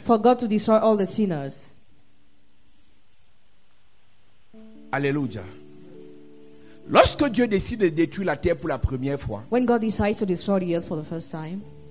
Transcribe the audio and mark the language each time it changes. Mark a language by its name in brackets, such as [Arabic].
[English] for God to destroy all the sinners. [French] Alléluia. Lorsque Dieu décide de détruire la terre pour la première fois, [English] When God decides to destroy the earth for the first time,